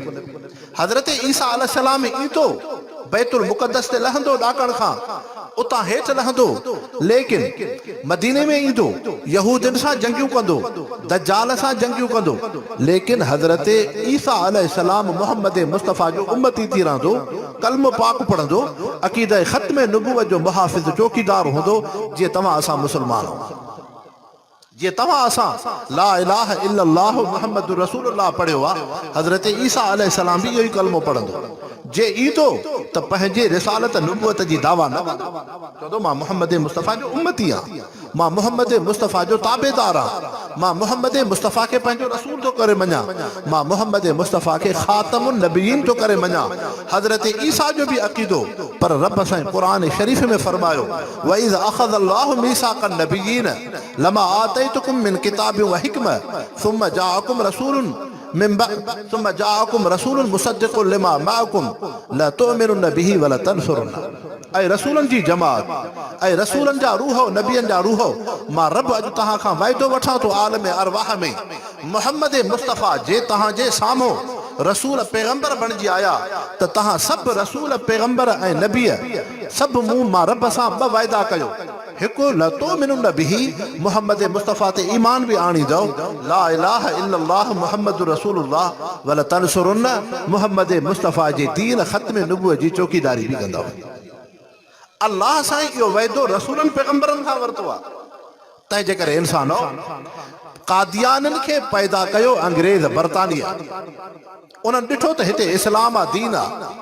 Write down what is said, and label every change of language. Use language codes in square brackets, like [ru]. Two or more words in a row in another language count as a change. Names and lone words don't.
[sd] हज़रत ईसा अलैहिस्सलाम ईंदो, बैतुल मुक़द्दस ते लहंदो ॾाकण खां, उतां हेठि लहंदो, लेकिन मदीने में ईंदो, यहूदियुनि सां जंगियूं कंदो, दज्जाल सां जंगियूं कंदो, लेकिन हज़रत ईसा अलैहिस्सलाम मुहम्मद मुस्तफ़ा जो उम्मती थी रहंदो, कलमो पाक पढ़ंदो, अक़ीदा ख़त्म नुबुवत जो मुहाफ़िज़ चौकीदार हूंदो। जीअं तव्हां असां मुस्लमान आहियूं, जीअं तव्हां असां [ar] لا إله إلا الله محمد رسول الله [sd] पढ़ियो आहे, हज़रत ईसा अलैहिस्सलाम बि इहो ई कलमो पढ़ंदो। जे ईंदो त पंहिंजे रिसालत नुबुवत जी दावा न कंदो, चवंदो मां मुहम्मद मुस्तफ़ा जो उम्मती आहियां, मां मुहम्मद मुस्तफ़ा जो ताबेदार आहियां, मां मुहम्मद मुस्तफ़ा खे पंहिंजो रसूल थो करे मञा, मां मुहम्मद मुस्तफ़ा खे [ar] خاتم النبيين [sd] थो करे मञा। हज़रत ईसा जो बि अक़ीदो, पर रब साईं क़ुरान शरीफ़ में फरमायो, [ar] وإذ أخذ الله ميثاق النبيين لما آتيتكم من كتاب و حكمة ثم جاءكم رسول ثم جاءكم رسول مصدق لما معكم لا تؤمنون به و لا تنصرون. [sd] ऐं रसूलनि जी जमात, ऐं रसूलनि जा रूह, नबियनि जा रूह, मां रब अॼु तव्हां खां वाइदो वठां थो आलम अरवाह में, मुहम्मद मुस्तफ़ा जे तव्हांजे साम्हूं रसूल पैगंबर बणिजी आया, त तव्हां सभु रसूल पैगंबर ऐं नबीअ सभु मूं मां रब सां ॿ वाइदा कयो। हिकु [ar] لتؤمنن به, [sd] मुहम्मद मुस्तफ़ा ते ईमान बि आणींदो, [ar] لا إله إلا الله محمد رسول الله و لا تنصرون, [sd] मुहम्मद मुस्तफ़ा जे दीन ख़त्म नुबुवत जी चौकीदारी बि कंदो। अल्लाह साईं इहो वाइदो रसूलनि पैगंबरनि खां वरितो आहे। तंहिंजे करे इंसानो, कादियाननि खे पैदा कयो अंग्रेज़ बरतानिया, उन्हनि ॾिठो त हिते इस्लाम आहे, दीन आहे।